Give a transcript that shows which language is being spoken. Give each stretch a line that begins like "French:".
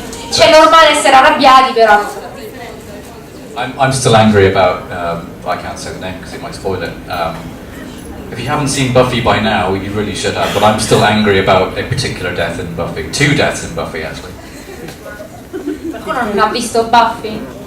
Italian: C'è normale essere arrabbiati, però.
English: I'm still angry about. I can't say the name because it might spoil it. If you haven't seen Buffy by now, you really should have. But I'm still angry about a particular death in Buffy. 2 deaths in Buffy, actually.
Italian: Qualcuno non ha visto Buffy?